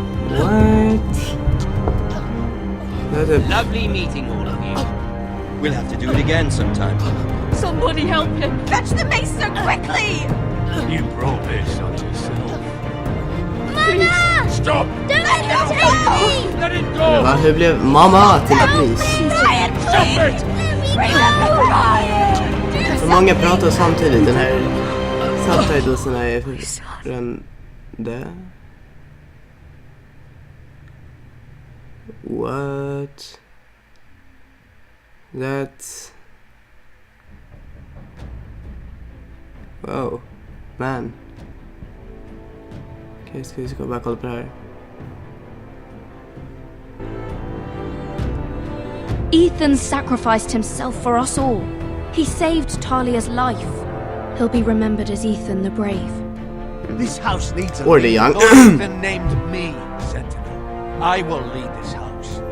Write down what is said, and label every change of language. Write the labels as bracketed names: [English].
[English] What? Lovely meeting all of you. We'll have to do it again sometime. Somebody help him! Fetch the mace so quickly! You brought this on yourself. Mama! Stop! Don't let him take me! Let it go! [Swedish] Va, hur blev mamma till polis? [English] Ryan, please! Bring up Ryan! [Swedish] Så många pratar samtidigt. Den här subtitlesen är förrände. [English] What? That's... Wow. Man. [Swedish] Okej, ska vi bara kolla på det här. [English] Ethan sacrificed himself for us all. He saved Talia's life. He'll be remembered as Ethan the Brave. This house needs a Or the young. Ethan named me Sentinel. I will lead this house.